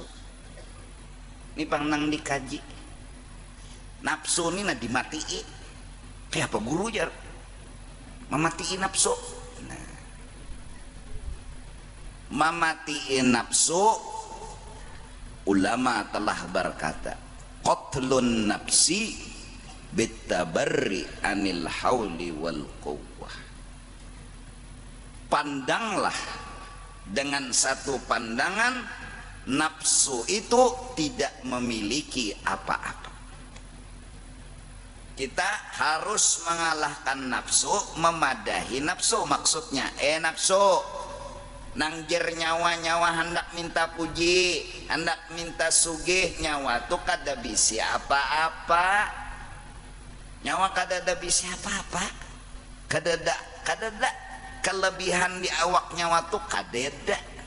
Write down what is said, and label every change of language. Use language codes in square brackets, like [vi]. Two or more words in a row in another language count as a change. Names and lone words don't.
[bjn] Ini pangnang dikaji nafsu ini nah dimatii. Kayak apa guru jar mematiin nafsu. Nah, mematiin nafsu, ulama telah berkata [ar] قتل النفس بالتبري عن الحول والقوة. [bjn] Pandanglah dengan satu pandangan nafsu itu tidak memiliki apa-apa. Kita harus mengalahkan nafsu, memadahi nafsu. Maksudnya nafsu nang jer nyawa hendak minta puji, hendak minta sugih, nyawa tuh kada bisa apa-apa. Nyawa kada ada bisa apa-apa, kada ada kelebihan di awak nyawa tuh kada ada.